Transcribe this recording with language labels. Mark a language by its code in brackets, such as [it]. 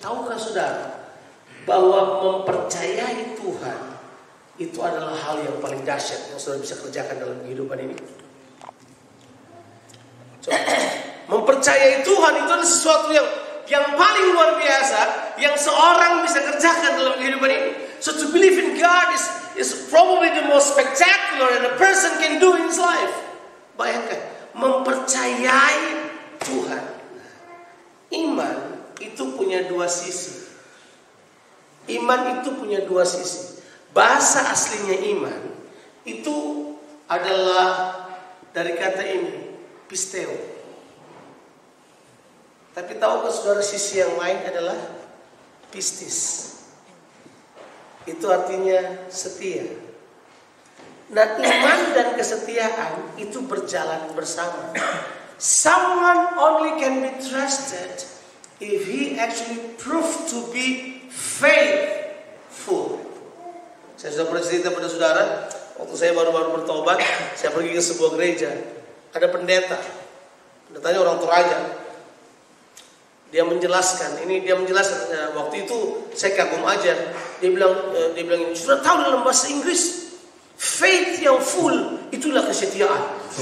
[id] Tahukah saudara bahwa mempercayai Tuhan itu adalah hal yang paling dahsyat yang saudara bisa kerjakan dalam kehidupan ini? Coba. Mempercayai Tuhan itu adalah sesuatu yang paling luar biasa yang seorang bisa kerjakan dalam kehidupan ini. [en] So to believe in God is probably the most spectacular that a person can do in his life. [id] Bayangkan, mempercayai Tuhan. Iman itu punya dua sisi. Iman itu punya dua sisi. Bahasa aslinya iman itu adalah dari kata ini, pisteo. Tapi tahukah saudara sisi yang lain adalah pistis. Itu artinya setia. Nah, iman dan kesetiaan itu berjalan bersama. [en] Someone only can be trusted if he actually proved to be faithful. [id] Saya sudah pernah cerita pada saudara, waktu saya baru-baru bertobat, saya pergi ke sebuah gereja. Ada pendetanya orang Toraja. Dia menjelaskan, waktu itu saya kagum aja. Dia bilang ini, sudah tahu dalam bahasa Inggris, faith yang full itulah kesetiaan.